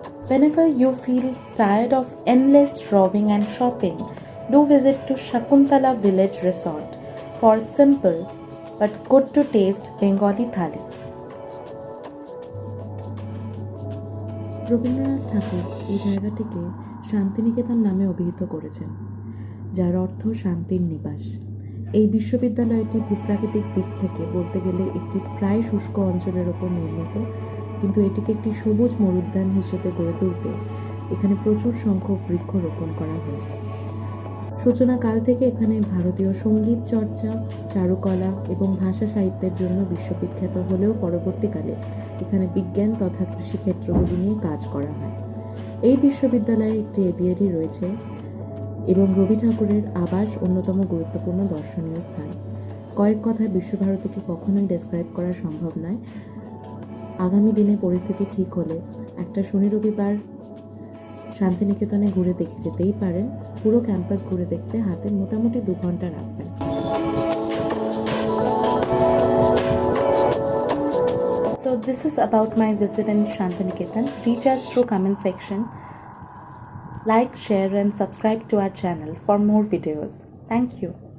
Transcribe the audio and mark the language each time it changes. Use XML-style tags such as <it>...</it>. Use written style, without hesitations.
<en>Whenever you feel tired of endless roving and shopping, do visit to Shakuntala Village Resort for simple but good to taste Bengali thalis.</en> <bn>Rabindranath ঠাকুর এই জায়গাটিকে শান্তিনিকেতন নামে অভিহিত করেছেন, যার অর্থ শান্তির নিবাস। এই বিশ্ববিদ্যালয়টি ভূপ্রাকৃতিক দিক থেকে বলতে গেলে একটি প্রায় শুষ্ক অঞ্চলের ওপর নির্মিত, কিন্তু এটিকে একটি সবুজ মরুদ্যান হিসেবে গড়ে তুলতে এখানে প্রচুর সংখ্যক বৃক্ষ রোপণ করা হয়। সূচনাকাল থেকে এখানে ভারতীয় সঙ্গীত চর্চা, চারুকলা এবং ভাষা সাহিত্যের জন্য বিশ্ববিখ্যাত হলেও পরবর্তীকালে এখানে বিজ্ঞান তথা কৃষিক্ষেত্রগুলি নিয়ে কাজ করা হয়। এই বিশ্ববিদ্যালয়ে একটি এভিয়ারি রয়েছে এবং রবি ঠাকুরের আবাস অন্যতম গুরুত্বপূর্ণ দর্শনীয় স্থান। কয়েক কথায় বিশ্বভারতীকে কখনোই ডেসক্রাইব করা সম্ভব নয়। আগামী দিনে পরিস্থিতি ঠিক হলে একটা শনি রবিবার শান্তিনিকেতনে ঘুরে দেখে যেতেই পারেন। পুরো ক্যাম্পাস ঘুরে দেখতে হাতে মোটামুটি 2 ঘন্টা রাখবেন।</bn> <en>So this is about my visit in Shantiniketan. Reach us through comment section. Like, share and subscribe to our channel for more videos. Thank you.</en>